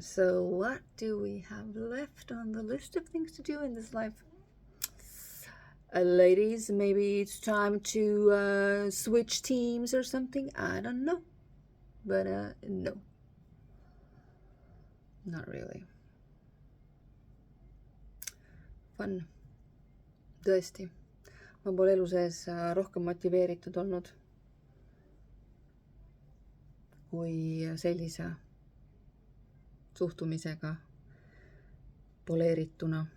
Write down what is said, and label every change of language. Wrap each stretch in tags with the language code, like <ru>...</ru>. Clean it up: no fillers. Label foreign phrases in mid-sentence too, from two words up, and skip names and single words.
<en>So what do we have left on the list of things to do in this life? Ladies, maybe it's time to switch teams or something. I don't know. But no. Not really. Fun.</en> <et>Tõesti. Ma pole elu sees rohkem motiveeritud olnud kui sellise suhtumisega poleerituna.</et>